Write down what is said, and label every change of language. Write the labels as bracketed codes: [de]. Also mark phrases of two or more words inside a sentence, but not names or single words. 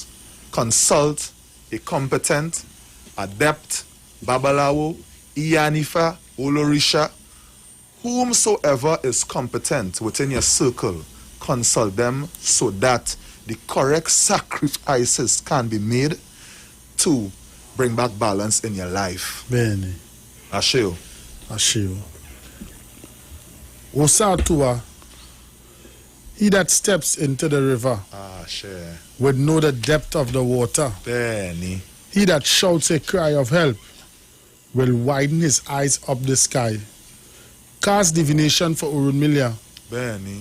[en] Consult a competent, adept, Babalawo, Iyanifa, Olorisha, whomsoever is competent within your circle, consult them so that the correct sacrifices can be made to bring back balance in your life. Bene. Asheo. Osatua, he that steps into the river would know the depth of the water. Benny. He that shouts a cry of help will widen his eyes up the sky. Cast divination for Urunmilia Benny.